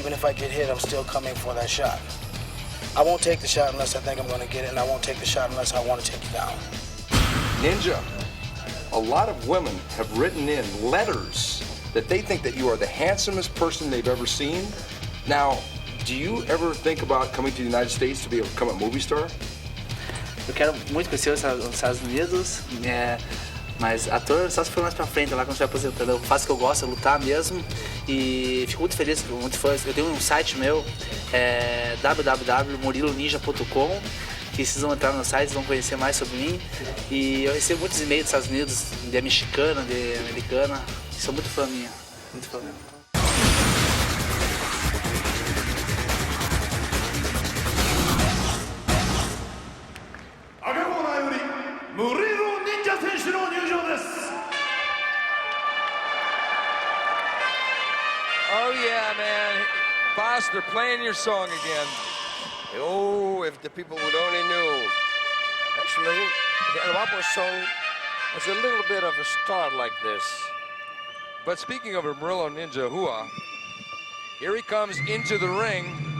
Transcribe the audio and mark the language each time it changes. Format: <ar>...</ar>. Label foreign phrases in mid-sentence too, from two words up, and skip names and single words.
<en>Even if I get hit, I'm still coming for that shot. I won't take the shot unless I think I'm going to get it, and I won't take the shot unless I want to take it down. Ninja, a lot of women have written in letters that they think that you are the handsomest person they've ever seen. Now, do you ever think about coming to the United States to be able to become a movie star?</en> <pt>Eu quero muito conhecer os Estados Unidos, mas ator só se for mais pra frente, lá quando estiver aposentando. Eu faço o que eu gosto, é lutar mesmo. E fico muito feliz, muito fã. Eu tenho um site meu, www.muriloninja.com, que vocês vão entrar no site, vão conhecer mais sobre mim. E eu recebo muitos e-mails dos Estados Unidos, de mexicana, de americana. Sou muito fã minha, muito fã mesmo.</pt> <ja>Murilo Ninja 選手の入場です。</ja> <en>Oh yeah, man. Boss, they're playing your song again. Oh, if the people would only knew. Actually, the Yamamoto song has a little bit of a start like this. But speaking of Murilo Ninja Rua, here he comes into the ring.</en>